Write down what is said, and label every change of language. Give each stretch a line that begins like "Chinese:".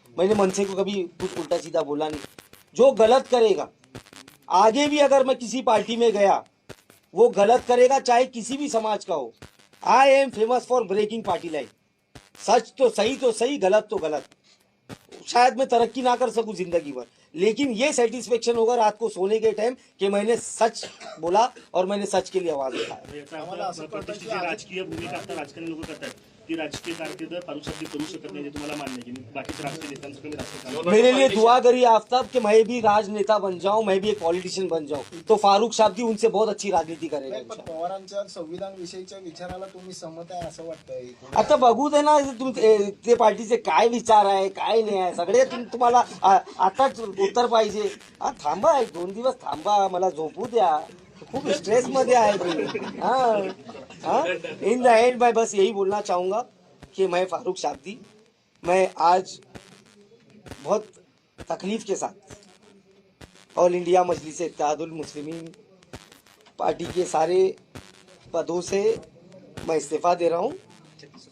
Hindi: मैंने मन से को कभी कुछ उल्टा सीधा बोला नहीं। जो गलत करेगा, आगे भी अगर मैं किसी पार्टी में गया, वो गलत करेगा चाहे किसी भी समाज का हो।
English: I am famous for breaking party line.
Hindi: सच तो सही, गलत तो गलत। शायद मैं तरक्की ना कर सकूं जिंदगी भर, लेकिन ये सेटिस्फेक्शन होगा रात को सोने के टाइम कि मैंने सच बोला और मैंने सच के लिए आवाज उठाया।
Marathi: याचा अर्थ प्रतिष्ठित जी राजकीय भूमिका आता राजकारणी लोक करतात ती राजकीय कारकीर्द फारुख साहेब करू शकत नाही, हे तुम्हाला मान्य आहे की बाकीच्या राजकीय नेत्यांचं कमी राजकारण
Hindi: मेरे लिए दुआ करिए आफ्ताब कि मैं भी राजनेता बन जाऊं, मैं भी एक पॉलिटिशियन बन जाऊं, तो फारूक साहब उनसे बहुत अच्छी राजनीति करेगा
Marathi: नाही, पण
Hindi: इंशाल्लाह।
Marathi: पवारांच्या संविधान विषयीच्या विचाराला तुम्ही सहमत आहे असं वाटतंय? आता बघू दे ना ते पार्टीचे काय विचार आहे काय नाही आहे, सगळे तुम्हाला आताच उत्तर पाहिजे। थांबा, 1-2 दिवस थांबा, मला झोपू द्या, खूप स्ट्रेस मध्ये आहे मी।
Hindi: इन द एंड मैं बस यही बोलना चाहूंगा कि मैं फारूक शाब्दी, मैं आज बहुत तकलीफ के साथ ऑल इंडिया मजलिस इत्तेहादुल मुस्लिमीन पार्टी के सारे पदों से मैं इस्तीफा दे रहा हूं।